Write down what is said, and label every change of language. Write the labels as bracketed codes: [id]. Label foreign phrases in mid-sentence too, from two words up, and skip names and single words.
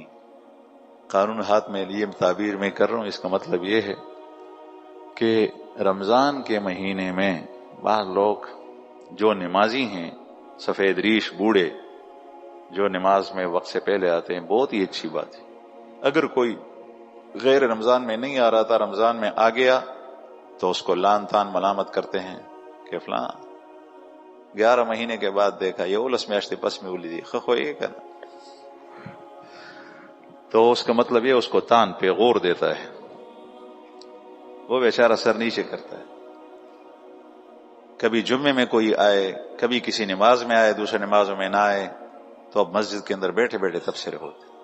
[ur] قانون ہاتھ میں لیے تعبیر میں کر رہا ہوں، اس کا مطلب یہ ہے کہ رمضان کے مہینے میں بعض لوگ جو نمازی ہیں، سفید ریش بوڑھے، جو نماز میں وقت سے پہلے آتے ہیں، بہت ہی اچھی بات ہے۔ اگر کوئی غیر رمضان میں نہیں آ رہا تھا، رمضان میں آ گیا تو اس کو لان تان ملامت کرتے ہیں کہ فلاں 11 مہینے کے بعد دیکھا یہ [ps] اولس میاشتے پس میں اولی دی خو [ur] یہ کرنا، تو اس کا مطلب یہ اس کو تان پہ غور دیتا ہے، وہ بیچارہ سر نیچے کرتا ہے۔ کبھی جمعے میں کوئی آئے، کبھی کسی نماز میں آئے، دوسرے نمازوں میں نہ آئے، تو اب مسجد کے اندر بیٹھے بیٹھے تبصرے ہوتے۔